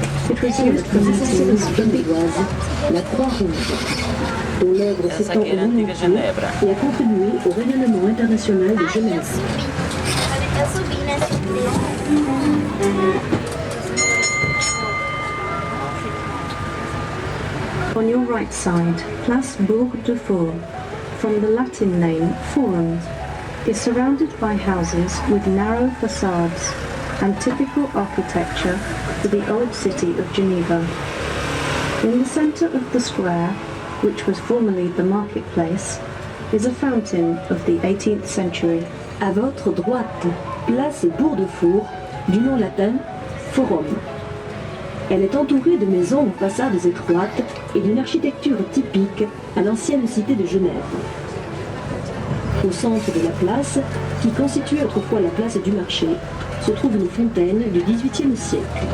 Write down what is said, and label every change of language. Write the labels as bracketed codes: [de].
[en] It was used for meetings in the [fr] la Croix-Rouge, dont l'œuvre s'étend au monde entier et a contribué au rayonnement international de [pt] Ai, [fr] Genève. [pt] eu subi nessa igreja. [en] On your right side, Place Bourg de Four, from the Latin name Forum, is surrounded by houses with narrow facades and typical architecture for the old city of Geneva. In the centre of the square, which was formerly the marketplace, is a fountain of the 18th century. [fr] À votre droite, place Bourg-de-Four, du nom latin Forum. Elle est entourée de maisons aux façades étroites et d'une architecture typique à l'ancienne cité de Genève. Au centre de la place, qui constituait autrefois la place du marché, se trouve une fontaine du XVIIIe siècle.